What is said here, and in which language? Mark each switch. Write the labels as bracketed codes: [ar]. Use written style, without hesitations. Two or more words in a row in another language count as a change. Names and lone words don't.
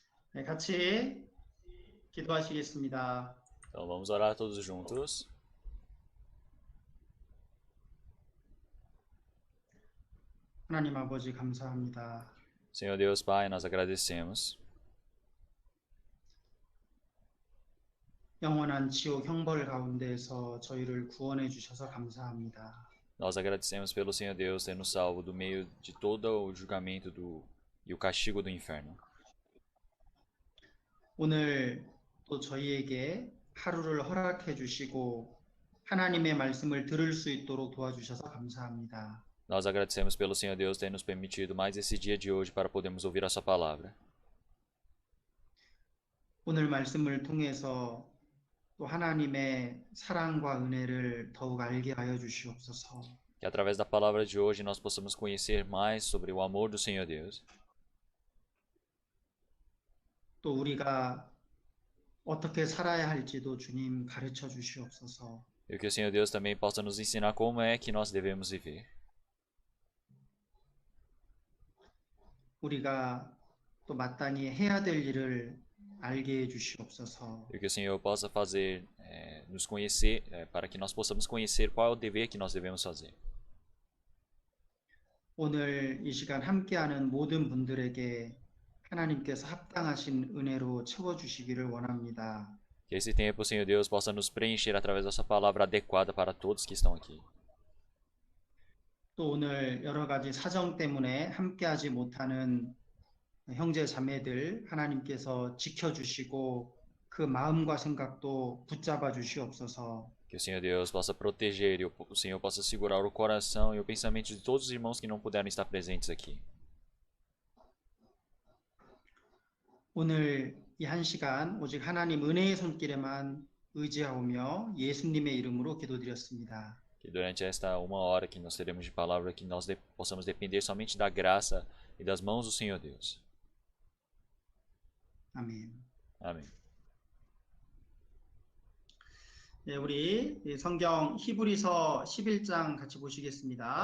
[ko] 네, 같이 기도하시겠습니다. [pt] Então vamos orar todos juntos. [ko] 하나님 아버지 감사합니다. [pt] Senhor Deus Pai, nós agradecemos. [ko] 영원한 지옥 형벌 가운데에서 저희를 구원해 주셔서 감사합니다. [pt] Nós agradecemos pelo Senhor Deus ter nos salvo do meio de todo o julgamento e o castigo do inferno. [ko] 오늘 또 저희에게 하루를 허락해 주시고 하나님의 말씀을 들을 수 있도록 도와주셔서 감사합니다. [pt] Nós agradecemos pelo Senhor Deus ter nos permitido mais esse dia de hoje para podermos ouvir a Sua palavra. [ko] 오늘 말씀을 통해서 또 하나님의 사랑과 은혜를 더욱 알게 하여 주시옵소서. [pt] Que através da palavra de hoje nós possamos conhecer mais sobre o amor do Senhor Deus. [ko] 또 우리가 어떻게 살아야 할지도 주님 가르쳐 주시옵소서. [pt] E que o Senhor Deus também possa nos ensinar como é que nós devemos viver. [ko] 우리가 또 마땅히 해야 될 일을 알게 해 주시옵소서. [pt] E que o Senhor possa fazer, nos conhecer, para que nós possamos conhecer qual é o dever que nós devemos fazer. [ko] 오늘 이 시간 함께하는 모든 분들에게 하나님께서 합당하신 은혜로 채워 주시기를 원합니다. [pt] Que esse tempo, Senhor Deus, possa nos preencher através dessa palavra adequada para todos que estão aqui. [ko] 또 오늘 여러 가지 사정 때문에 함께하지 못하는 형제 자매들 하나님께서 지켜주시고 그 마음과 생각도 붙잡아 주시옵소서. [pt] Que o Senhor Deus possa proteger e o Senhor possa segurar o coração e o pensamento de todos os irmãos que não puderam estar presentes aqui. [ko] 오늘 이 한 시간 오직 하나님 은혜의 손길에만 의지하오며 예수님의 이름으로 기도드렸습니다. [pt] Que durante esta uma hora que nós teremos de palavra, que nós possamos depender somente da graça e das mãos do Senhor Deus. [ko] 아멘. [pt] Amém. [ko] 네, 우리 성경 히브리서 11장 같이 [pt] Então, [ko] 보시겠습니다.